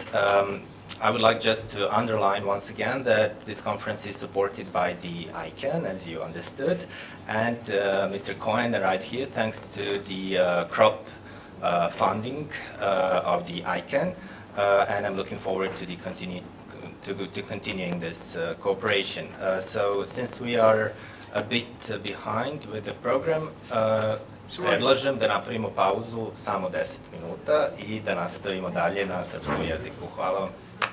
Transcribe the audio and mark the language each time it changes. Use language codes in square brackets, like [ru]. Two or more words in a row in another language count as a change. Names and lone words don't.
[en] I would like just to underline once again that this conference is supported by the ICANN, as you understood, and Mr. Coena right here, thanks to the crop funding of the ICANN, and I'm looking forward to continuing this cooperation. So since we are a bit behind with the program, [sr] predlažem da napravimo pauzu samo 10 minuta i da nastavimo dalje na srpskom jeziku. Hvala vam.